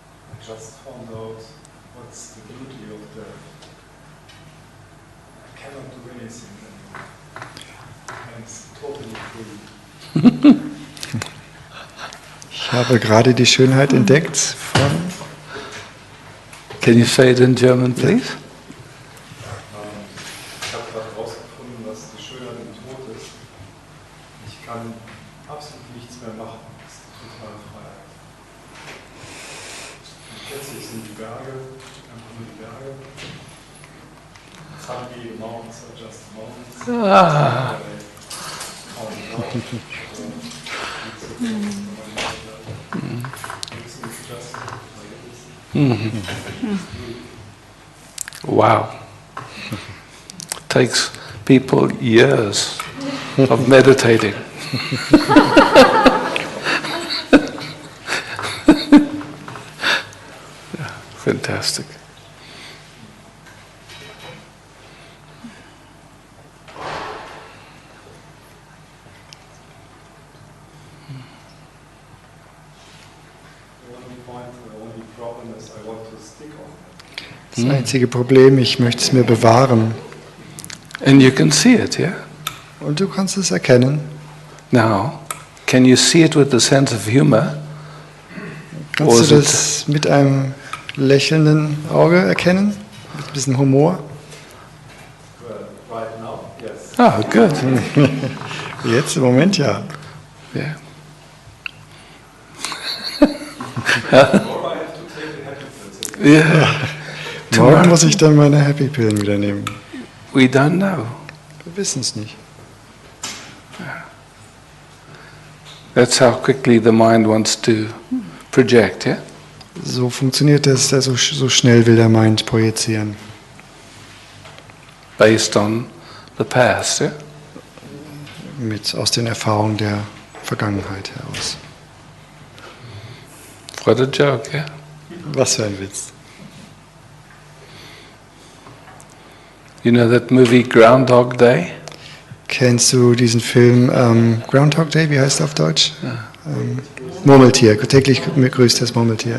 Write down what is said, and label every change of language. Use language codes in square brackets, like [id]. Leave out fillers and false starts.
[en] I just found out what's the beauty of death. I cannot do anything anymore. And it's totally free. [de] Ich habe gerade die Schönheit entdeckt von... [en] Can you say it in German, please? [de] Ich habe gerade herausgefunden, dass die Schönheit im Tod ist. Ich kann absolut nichts mehr machen. Das ist total frei. Und plötzlich sind die Berge, einfach nur die Berge. [en] Sunny mountains are just mountains. Ah. Wow. Takes people years of meditating. Yeah, fantastic. [de] Das einzige Problem, ich möchte es mir bewahren. [en] And you can see it, yeah? [de] Und du kannst es erkennen. [en] Now, can you see it with the sense of humor? [de] Kannst du das mit einem lächelnden Auge erkennen? Mit ein bisschen Humor? [en] Right now, yes. Oh, good. [de] Jetzt im Moment ja. [en] Yeah. Or I have to take the happy pills. Yeah. [de] Morgen muss ich dann meine Happy Pillen wieder nehmen. [en] We don't know. [de] Wir wissen es nicht. [en] That's how quickly the mind wants to project, yeah? [de] So funktioniert das, so schnell will der Mind projizieren. [en] Based on the past, yeah? [de] Aus den Erfahrungen der Vergangenheit heraus. [en] What a joke, yeah? [de] Was für ein Witz. [en] You know that movie Groundhog Day? [de] Kennst du diesen Film Groundhog Day, wie heißt er auf Deutsch? Murmeltier, täglich grüßt das Murmeltier.